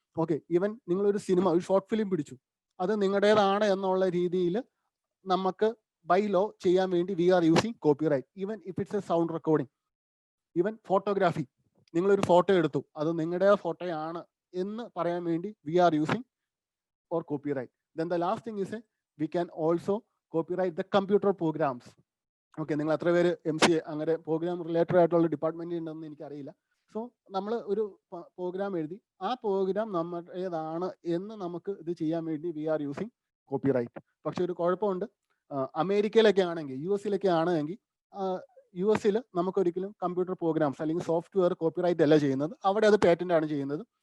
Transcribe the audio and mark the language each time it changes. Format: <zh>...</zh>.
<ml>Okay, even നിങ്ങളൊരു cinema, ഒരു short film പിടിച്ചു, അത് നിങ്ങളുടേതാണ് എന്നുള്ള രീതിയിൽ നമുക്ക് ബൈ ലോ ചെയ്യാൻ വേണ്ടി</ml> <en>We are using copyright. Even if it's a sound recording, even photography,</en> <ml>നിങ്ങളൊരു ഫോട്ടോ എടുത്തു, അത് നിങ്ങളുടെ ഫോട്ടോയാണ് എന്ന് പറയാൻ വേണ്ടി</ml> <en>We are using or copyright. Then the last thing is we can also copyright the computer programs.</en> <ml>Okay, നിങ്ങൾ എത്ര പേര് MCA അങ്ങനെ പ്രോഗ്രാം റിലേറ്റഡ് ആയിട്ടുള്ള ഡിപ്പാർട്ട്മെന്റ് ഉണ്ടെന്ന് എനിക്കറിയില്ല. സോ നമ്മൾ ഒരു പ്രോഗ്രാം എഴുതി, ആ പ്രോഗ്രാം നമ്മുടേതാണ് എന്ന് നമുക്ക് ഇത് ചെയ്യാൻ വേണ്ടി</ml> <en>We are using copyright.</en> <ml>പക്ഷെ ഒരു കുഴപ്പമുണ്ട്, അമേരിക്കയിലൊക്കെ ആണെങ്കിൽ, US-ലൊക്കെ ആണെങ്കിൽ, US-ൽ നമുക്കൊരിക്കലും കമ്പ്യൂട്ടർ പ്രോഗ്രാംസ് അല്ലെങ്കിൽ സോഫ്റ്റ്വെയർ കോപ്പിറൈറ്റ് അല്ല ചെയ്യുന്നത്, അവിടെ അത് പേറ്റന്റ് ആണ് ചെയ്യുന്നത്.</ml>